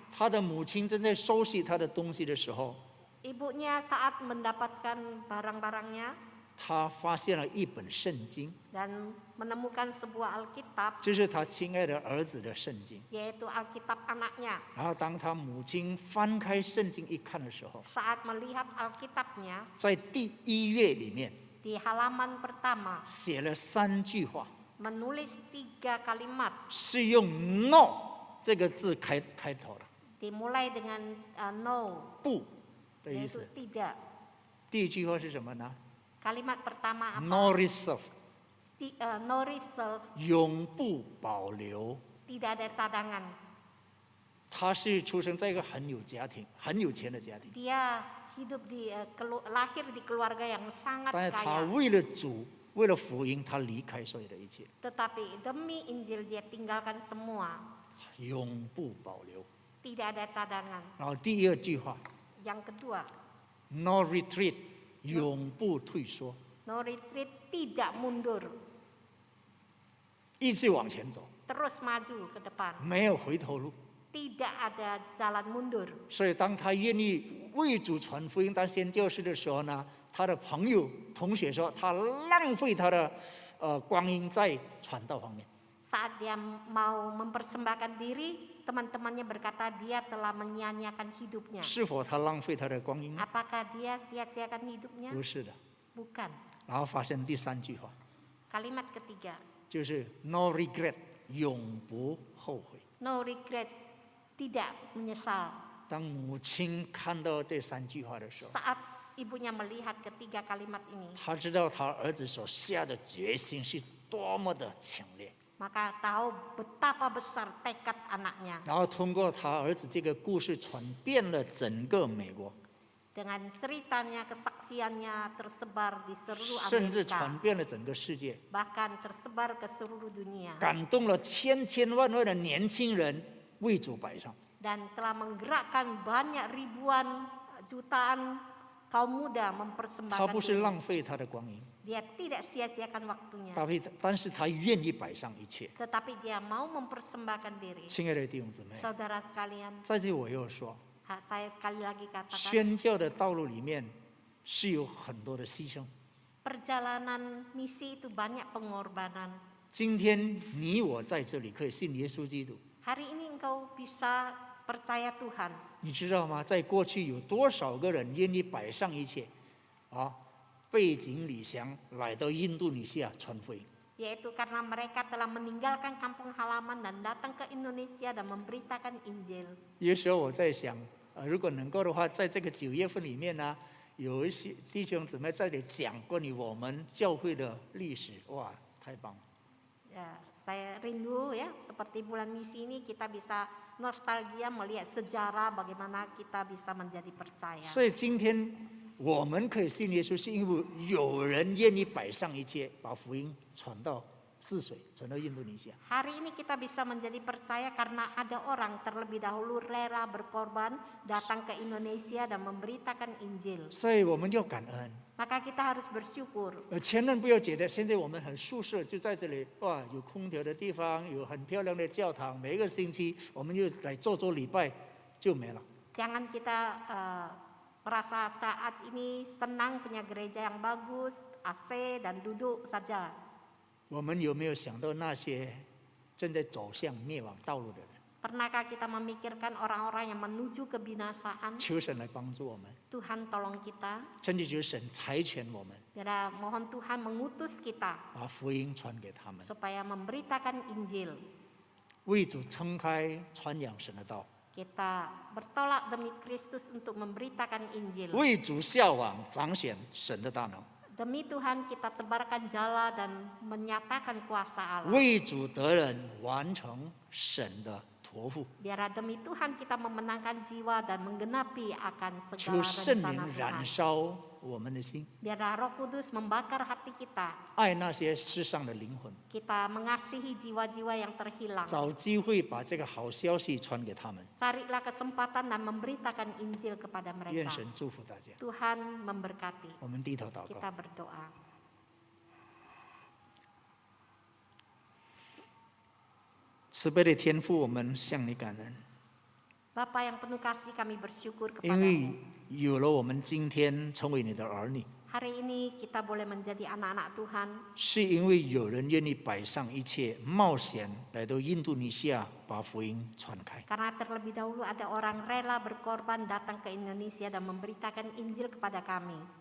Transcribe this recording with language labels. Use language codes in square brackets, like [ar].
[zh] 他的母亲正在收拾他的东西的时候， [id] Ibunya saat mendapatkan barang-barangnya [zh] 他发现了一本圣经， [id] dan menemukan sebuah Alkitab, [zh] 这是他亲爱的儿子的圣经。 [id] yaitu Alkitab anaknya. [zh] 然后当他母亲翻开圣经一看的时候， [id] Saat melihat Alkitabnya, [zh] 在第1页里面 [id] di halaman pertama [zh] 写了3句话， [id] menulis 3 kalimat, [zh] 是用 “no” 这个字开头的， [id] dimulai dengan no, [zh] 不的意 [id] yaitu [zh] 思。 [id] tidak. [zh] 第1句话是什么呢 [id] Kalimat pertama apa? [en] ？No reserve， No reserve, [zh] 永不保留。 [id] tidak ada cadangan. [zh] 他是出生在一个很有钱的家庭， [id] Dia hidup lahir di keluarga yang sangat [zh] 但是他 [id] kaya. [zh] 为了主，为了福音，他离开所有的一切， [id] Tetapi demi Injil dia tinggalkan semua, [zh] 永不保留。 [id] tidak ada cadangan. [zh] 然后第2句话 [id] Yang kedua, ， [en] No retreat， [zh] 永不退缩， [en] no retreat, [id] tidak mundur, [zh] 一直往前走， [id] terus maju ke depan, [zh] 没有回头路。 [id] tidak ada jalan mundur. [zh] 所以当他愿意为主传福音当宣教士的时候呢，他的朋友同学说他浪费他的光阴在传道方面。 [id] Saat dia mau mempersembahkan diri, teman-temannya berkata dia telah menyia-nyiakan hidupnya. [zh] 是否他浪费他的光阴呢？ [id] Apakah dia sia-siakan hidupnya? [zh] 不是的。 [id] Bukan. [zh] 然后发生第3句话， [id] Kalimat ketiga, [zh] 就是 [en] No regret， [zh] 永不后悔。 [en] no regret, [id] tidak menyesal. [zh] 当母亲看到这3句话的时候， [id] Saat ibunya melihat ketiga kalimat ini, [zh] 他知道他儿子所下的决心是多么的强烈。 [id] maka tahu betapa besar tekad anaknya. [zh] 然后通过他儿子这个故事传遍了整个美国， [id] Dengan ceritanya, kesaksiannya tersebar di seluruh [zh] 甚至 [id] Amerika, [zh] 传遍了整个世界， [id] bahkan tersebar ke seluruh dunia, [zh] 感动了千万的年轻人为主摆上。 [id] dan telah menggerakkan banyak ribuan jutaan kaum muda [zh] 他 [id] mempersembahkan [zh] 不是 [id] diri. [zh] 浪费他的光阴， [id] Dia tidak sia-siakan waktunya, [zh] 但是他愿意摆上一切。 [id] tetapi dia mau mempersembahkan diri. [zh] 亲爱的弟兄姊妹， [id] Saudara sekalian, [zh] 在这里我又说， [id] saya sekali lagi katakan, [zh] 宣教的道路里面是有很多的牺牲。 [id] Perjalanan misi itu banyak pengorbanan. [zh] 今天你我在这里可以信耶稣基督， [id] Hari ini engkau bisa percaya Tuhan. [zh] 你知道吗？在过去有多少个人愿意摆上一切，背井离乡来到印度尼西亚传福音？ [id] Yaitu karena mereka telah meninggalkan kampung halaman dan datang ke Indonesia dan memberitakan Injil. [zh] 有时候我在想，如果能够的话，在这个9月份里面呢，有一些弟兄姊妹在这里讲关于我们教会的历史，哇，太棒了！ [id] Ya, saya rindu ya, seperti bulan misi ini kita bisa nostalgia melihat sejarah bagaimana kita bisa menjadi percaya. [zh] 所以今天我们可以信耶稣，是因为有人愿意摆上一切，把福音传到泗水，传到印度尼西亚。 [id] Hari ini kita bisa menjadi percaya karena ada orang terlebih dahulu rela berkorban datang ke Indonesia dan memberitakan Injil. [zh] 所以我们要感恩。 [id] Maka kita harus bersyukur. [zh] 千万不要觉得现在我们很舒适，就在这里哇，有空调的地方，有很漂亮的教堂，每个星期我们就来做礼拜就没了。 [id] Jangan kita merasa saat ini senang punya gereja yang bagus, AC dan duduk saja. [zh] 我们有没有想到那些正在走向灭亡道路的人？ [id] Pernahkah kita memikirkan orang-orang yang menuju kebinasaan? [zh] 求神来帮助我们， [id] Tuhan tolong kita. [zh] 甚至求神差遣我们， [id] Biar mohon Tuhan mengutus kita [zh] 把福音传给他们， [id] supaya memberitakan Injil. [zh] 为主撑开传扬神的道， [id] Kita bertolak demi Kristus untuk memberitakan Injil. [zh] 为主效往彰显神的大能， [id] Demi Tuhan kita tebarkan jala dan menyatakan kuasa Allah. [zh] 为主得人完成神的托付。 [id] Biar demi Tuhan kita memenangkan jiwa dan menggenapi akan [zh] 求圣 [id] rencana [zh] 灵燃 [id] Tuhan. [zh] 烧我们的心， [id] Biar Roh Kudus membakar hati kita. [zh] 爱那些世上的灵魂， [id] Kita mengasihi jiwa-jiwa yang terhilang. [zh] 找机会把这个好消息传给他们。 [id] Carilah kesempatan dan memberitakan Injil kepada [zh] 愿 [id] mereka. [zh] 神祝福大家。 [id] Tuhan memberkati. [zh] 我们低头祷告。 [id] Kita berdoa. [zh] 慈悲的天父，我们向你感恩， [id] Bapa yang penuh kasih, kami bersyukur [zh] 因为 [id] kepadamu. [zh] 有了我们今天成为你的儿女， [id] Hari ini kita boleh menjadi anak-anak Tuhan. [zh] 是因为有人愿意摆上一切冒险来到印度尼西亚，把福音传开。 [id] Karena terlebih dahulu ada orang rela berkorban datang ke Indonesia dan memberitakan Injil kepada kami.